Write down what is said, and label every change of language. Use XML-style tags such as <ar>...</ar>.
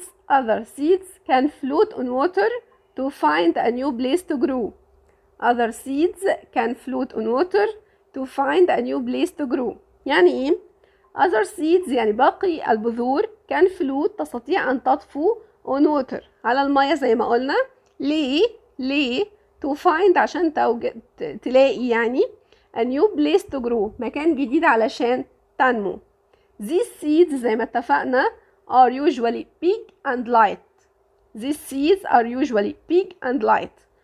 <en>other seeds can float on water to find a new place to grow. other seeds can float on water to find a new place to grow.</en> <ar>يعني ايه؟</ar> <en>other seeds</en> <ar>يعني باقي البذور</ar> <en>can float</en> <ar>تستطيع ان تطفو</ar> <en>on water</en> <ar>على المية زي ما قلنا. ليه؟</ar> <en>to find</en> <ar>عشان تلاقي يعني</ar> <en>a new place to grow</en> <ar>مكان جديد علشان تنمو.</ar> <en>these seeds</en> <ar>زي ما اتفقنا</ar> <en>are usually big and light. these seeds are usually big and light.</en>